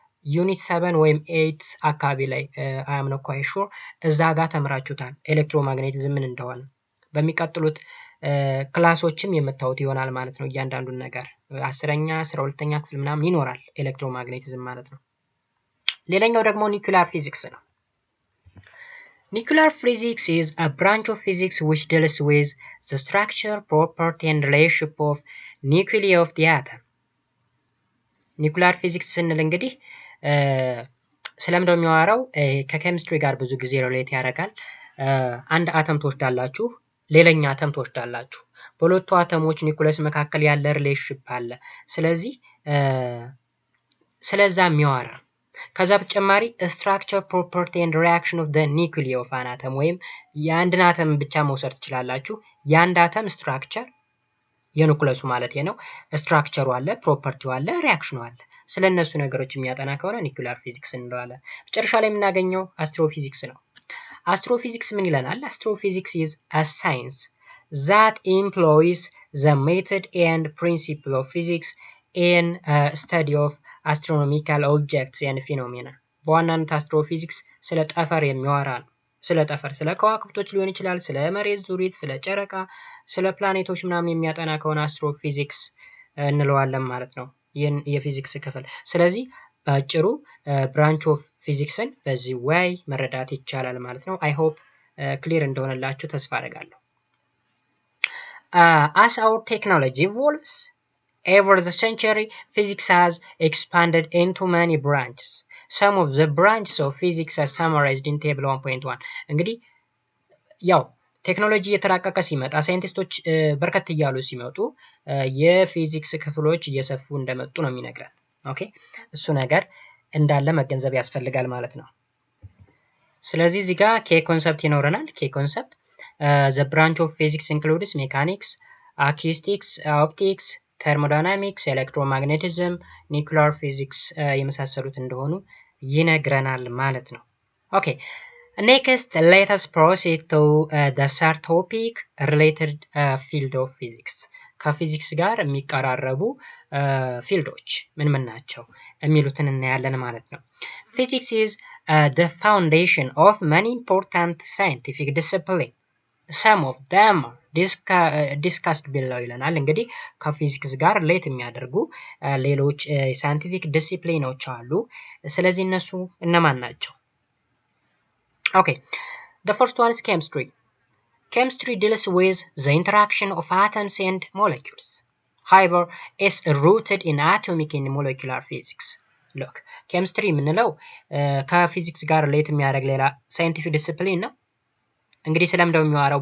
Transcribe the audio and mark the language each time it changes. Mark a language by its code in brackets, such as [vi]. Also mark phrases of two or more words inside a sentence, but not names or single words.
[am] ዩኒት 7 ወይም 8 አካባቢ ላይ [en] I am not quite sure [am] እዛ ጋር ተምራችሁታል ኤሌክትሮማግኔቲዝም ምን እንደሆነ። በሚቀጥሉት ክላሶችም የምታዩት ይሆናል ማለት ነው። እያንዳንዱን ነገር 10ኛ 12ኛ ክፍል ምናምን ይኖራል ኤሌክትሮማግኔቲዝም ማለት ነው። ሌላኛው ደግሞ [en] nuclear physics [am] ነው። [en] Nuclear physics is a branch of physics which deals with the structure, property, and relationship of nuclei of the atom. nuclear physics [am] ስንል እንግዲህ ስለምንድነው የሚያወራው? ከኬሚስትሪ ጋር ብዙ ጊዜ ሪሌት ያደርጋል። አንድ አተም ትወስዳላችሁ፣ ሌላኛ አተም ትወስዳላችሁ። በሁለቱ አተሞች ኒኩለስ መካከል ያለ ሪሌሽንሺፕ አለ። ስለዚህ ስለዛ የሚያወራ ከዛ በተጨማሪ [en] structure property and reaction of the nucleus of an atom [am] ወይም የአንድን አተም ብቻ መውሰድ ትችላላችሁ። የአንድ አተም ስትራክቸር የኒውክለሱ ማለት ነው። ስትራክቸሩ አለ፣ ፕሮፐርቲው አለ፣ ሪአክሽኑ አለ። ስለነሱ ነገሮች የሚያጠና ከሆነ [en] nuclear physics [am] እንለዋለን። መጨረሻ ላይ የምናገኘው አስትሮፊዚክስ ነው። አስትሮፊዚክስ ምን ይለናል? [en] አስትሮፊዚክስ is a science that employs the method and principle of physics in study of astronomical objects and phenomena። [am] በዋናነት አስትሮፊዚክስ ስለ ጠፈር የሚያወራ ነው። ስለ ጠፈር፣ ስለ ከዋክብቶች ሊሆን ይችላል፣ ስለ መሬት ዙሪት፣ ስለ ጨረቃ፣ ስለ ፕላኔቶች ምናምን የሚያጠና ከሆነ አስትሮፊዚክስ እንለዋለን ማለት ነው ይህን የፊዚክስ ክፍል። ስለዚህ በአጭሩ [en] branch of physics [am] በዚህ ወይ መረዳት ይቻላል ማለት ነው። [en] I hope clear [am] እንደሆነላችሁ ተስፋ አደርጋለሁ። [en] as our technology evolves over the century, physics has expanded into many branches. Some of the branches of physics are summarized in table 1.1. [am] እንግዲህ ያው ቴክኖሎጂ እየተራቀቀ ሲመጣ ሳይንቲስቶች በርከት እያሉ ሲመጡ የፊዚክስ ክፍሎች እየሰፉ እንደመጡ ነው የሚነግረን። ኦኬ እሱ ነገር እንዳለ መገንዘብ ያስፈልጋል ማለት ነው። ስለዚህ እዚህ ጋር [en] key concept [am] ይኖረናል። [en] key concept the branch of physics includes mechanics, acoustics, optics, thermodynamics, electromagnetism, nuclear physics [am] የመሳሰሉት እንደሆኑ ይነግረናል ማለት ነው። [en] ኦኬ next let us proceed to the third topic related field of physics። [am] ከፊዚክስ ጋር የሚቀራረቡ ፊልዶች ምን ምን ናቸው የሚሉትን እናያለን ማለት ነው። [en] Physics is the foundation of many important scientific disciplines. Some of them discussed below [am] ይለናል። እንግዲህ ከፊዚክስ ጋር ሪሌት የሚያደርጉ ሌሎች [en] scientific disciplines [am] አሉ። ስለዚህ እነሱ እነማን ናቸው? [en] Okay, the first one is chemistry. Chemistry deals with the interaction of atoms and molecules. However, it's rooted in atomic and molecular physics. Look, chemistry [am] የምንለው ከፊዚክስ ጋር ሪሌት የሚያደርግ ሌላ [en] scientific discipline [am] ነው። እንግዲህ ስለምንድነው የሚያወራው?